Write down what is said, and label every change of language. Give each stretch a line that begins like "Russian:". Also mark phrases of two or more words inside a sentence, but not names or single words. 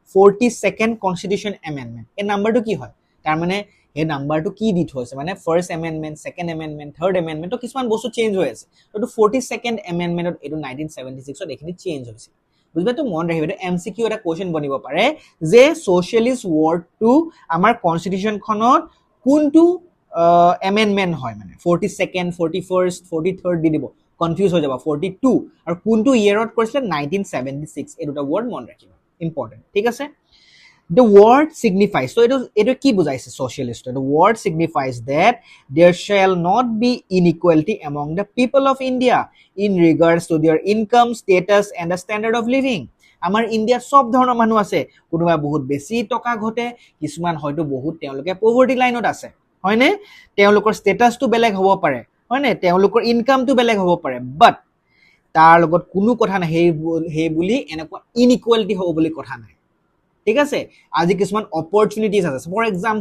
Assamese: 42nd
English: constitution amendment
Assamese: এই নাম্বাৰটো কি হয় তাৰ মানে এই নাম্বাৰটো কি দি থৈছে মানে
English: first amendment second amendment third amendment
Assamese: তো কিছুমান বস্তু চেঞ্জ হৈ আছে তো 42nd এমেন্ডমেন্টত এটো 1976 ত এখিনি চেঞ্জ হৈছে বুঝবে তো মন ৰাখিবা এমসিকিউ এটা কোৱেশ্চন বনিব পাৰে যে
English: socialist word
Assamese: আমাৰ কনস্টিটিউশনখনত কোনটো এমেন্ডমেন্ট হয় মানে 42nd 41st 43rd দি দিব কনফিউজ হৈ যাব 42 আৰু কোনটো ইয়াৰত কৰিছিল 1976 এই দুটা ওয়ার্ড মন ৰাখিবা ইম্পৰ্টেন্ট ঠিক আছে
English: the word signifies so it
Assamese: কি বুজাইছে
English: socialist the word signifies that there shall not be inequality among the people of India in regards to their income status and the standard of living
Assamese: আমাৰ ইণ্ডিয়াত সব ধৰণৰ মানুহ আছে কোনোবা বহুত বেছি টকা ঘটে কিছুমান হয়তো বহুত তেওঁলোকে
English: poverty line
Assamese: আছে হয়নে তেওঁলোকৰ ষ্টেটাসটো বেলেগ হ'ব পাৰে হয়নে তেওঁলোকৰ ইনকামটো বেলেগ হ'ব পাৰে বাট তাৰ লগত কোনো কথা নাই হে বুলি এনেকুৱা ইনইকুৱালিটি হ'ব বুলি কথা নাই ঠিক আছে আজি কিছুমান অপৰচুনিটিজ আছে
English: for example